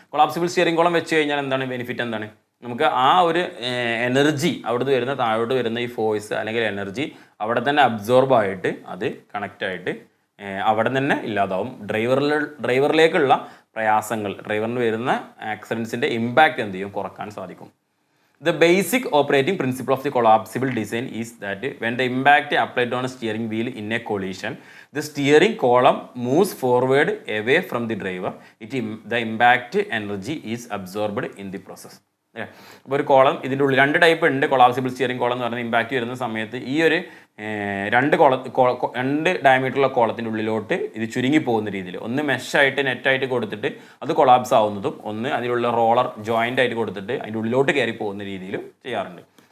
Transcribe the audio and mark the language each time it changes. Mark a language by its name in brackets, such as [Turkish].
[Malayalam] Collapsible steering column വെച്ച് കഴിഞ്ഞാൽ എന്താണ് ബെനിഫിറ്റ്, എന്താണ്, നമുക്ക് ആ ഒരു എനർജി അവിടുന്ന് വരുന്ന താഴോട്ട് വരുന്ന ഈ ഫോഴ്സ് അല്ലെങ്കിൽ എനർജി അവിടെ തന്നെ അബ്സോർബായിട്ട് അത് കണക്റ്റായിട്ട് അവിടെ തന്നെ ഇല്ലാതാവും. ഡ്രൈവറിലേക്കുള്ള പ്രയാസങ്ങൾ, ഡ്രൈവറിന് വരുന്ന ആക്സിഡൻസിൻ്റെ ഇമ്പാക്റ്റ് എന്ത് ചെയ്യും, കുറക്കാൻ സാധിക്കും. [English] The basic operating principle of the collapsible design is that when the impact applied on a steering wheel in a collision, the steering column moves forward away from the driver. The impact energy is absorbed in the process. [Malayalam] അപ്പോൾ ഒരു column ഇതിൻ്റെ ഉള്ളിൽ 2 type ഉണ്ട് collapsible steering column എന്ന് പറയുന്നത്. Impact വരുന്ന സമയത്ത് ഈ ഒരു 2 ഡയമീറ്ററുള്ള കോളത്തിൻ്റെ ഉള്ളിലോട്ട് ഇത് ചുരുങ്ങി പോകുന്ന രീതിയിൽ ഒന്ന് മെഷായിട്ട് നെറ്റായിട്ട് കൊടുത്തിട്ട് അത് കൊളാപ്സ് ആവുന്നതും, ഒന്ന് അതിലുള്ള റോളർ ജോയിൻ്റ് ആയിട്ട് കൊടുത്തിട്ട് അതിൻ്റെ ഉള്ളിലോട്ട് കയറി പോകുന്ന രീതിയിലും ചെയ്യാറുണ്ട്.